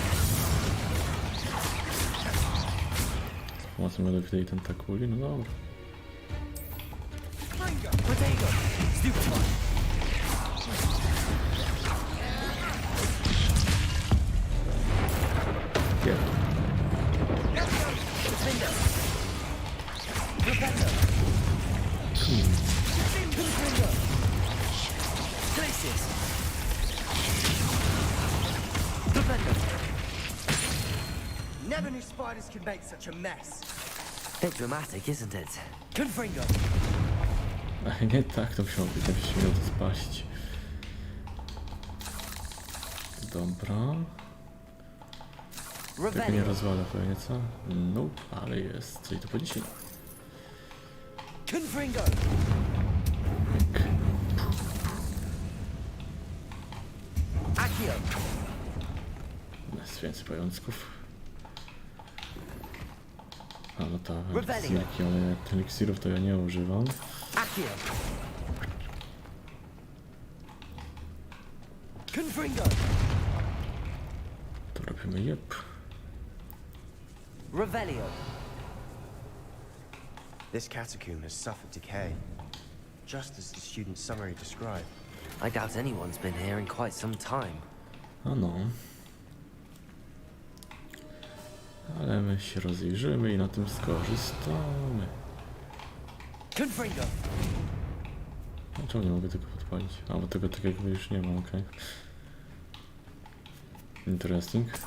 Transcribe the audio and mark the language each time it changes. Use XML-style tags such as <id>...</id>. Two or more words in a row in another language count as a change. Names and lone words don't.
<pl>Z pomocą miodowitej tentakuli, no dobra. Protego. Stupefy. Nie. Defendo. Defendo. Confringo. Glacius. Defendo.</pl> <en>Never knew spiders could make such a mess. Bit dramatic, isn't it?</en> <pl>Confringo. Ale nie tak to musiało być, jakbyś miał to spaść. Dobra. Tego nie Revelio. rozwala pewnie, co? Nope, ale jest coś do podniesienia. Confringo. Pyk. Accio. Jest więcej pajączków. A no tak, Revelio. elixirki, ale eliksirów to ja nie używam. Accio. Confringo. To robimy jep. Revelio.</pl> <en>This catacomb has suffered decay, just as the student's summary described. I doubt anyone's been here in quite some time.</en> <pl>A no. Ale my się rozejrzymy i na tym skorzystamy. Confringo. Dlaczego nie mogę tego podpalić? A, bo tego tak jakby już nie ma, okej. Interesting.</pl>